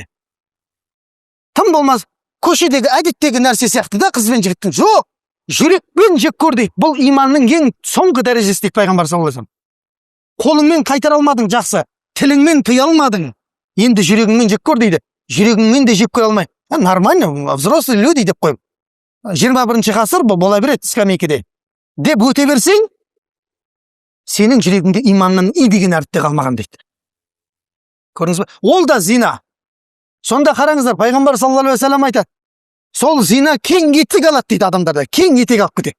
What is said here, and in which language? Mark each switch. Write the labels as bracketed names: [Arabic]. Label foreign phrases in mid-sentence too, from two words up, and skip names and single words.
[Kazakh] Тым болмас көшедегі әдеттегі нәрсе сияқты да қыз бен жігіттің. Жоқ, жүрекпен жек көр дейді. Бұл иманның ең соңғы дәрежесі дейді пайғамбар [Arabic] صلى الله عليه وسلم. [Kazakh] Қолыңмен қайтара алмадың, жақсы. Тіліңмен тыя алмадың. Енді жүрегіңмен жек көр дейді. Жүрегіңмен де жек көре алмай. [Russian] Нормально, взрослые люди [Kazakh] деп қойып. 21-ші ғасыр бола береді скамейкеде. Деп өте берсең, сенің жүрегіңде иманның и деген әріпте қалмаған дейді. Көрдіңіз бе? Ол да зина. Сонда қараңыздар, пайғамбар [Arabic] صلى الله عليه وسلم [Kazakh] айтады, сол зина кең етек алады дейді адамдарда, кең етек алып кетеді.